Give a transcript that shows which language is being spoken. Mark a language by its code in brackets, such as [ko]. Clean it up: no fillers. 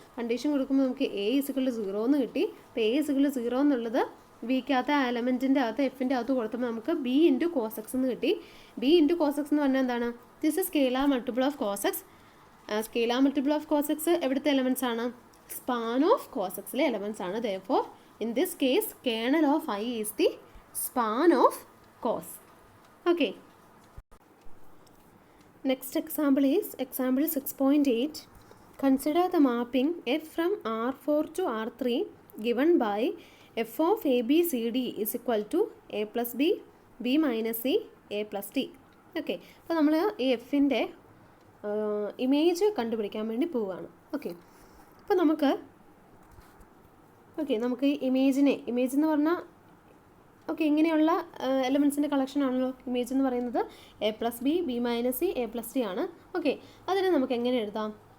[ml] Condition കൊടുക്കുമ്പോൾ നമുക്ക് a is equal to 0 എന്ന് കിട്ടി. അപ്പോൾ a ഇസിക്വൽ ടു 0 എന്നുള്ളത് ബിക്കകത്ത് ആ എലമെൻറ്റിൻ്റെ അകത്ത് എഫിൻ്റെ അകത്ത് കൊടുത്തപ്പോൾ നമുക്ക് b ഇൻറ്റു കോസ് എക്സ് എന്ന് കിട്ടി. b ഇൻറ്റു കോസ് എക്സ് എന്ന് പറഞ്ഞാൽ എന്താണ്? [en] This is scalar multiple of cos x. [ml] Scalar multiple of cos X എവിടുത്തെ എലമെൻറ്റ്സ് ആണ്? സ്പാൻ ഓഫ് കോസ് എക്സിലെ എലമെൻറ്റ്സ് ആണ്. [en] Therefore in this case kernel of i is the span of cos. Okay, next example is example 6.8. Consider the mapping f from R4 to R3 given by f of ABCD is equal to a plus b, b minus c, a plus d. [ml] Okay, അപ്പോൾ നമ്മൾ ഈ എഫിൻ്റെ image കണ്ടുപിടിക്കാൻ വേണ്ടി പോവുകയാണ്. Okay, അപ്പോൾ നമുക്ക് ഈ ഇമേജ് എന്ന് പറഞ്ഞാൽ ഓക്കെ ഇങ്ങനെയുള്ള എലമെൻസിൻ്റെ കളക്ഷൻ ആണല്ലോ ഇമേജ് എന്ന് പറയുന്നത്. A plus B, B minus C, A plus D ആണ്. ഓക്കെ, അതിനെ നമുക്ക് എങ്ങനെ എഴുതാം?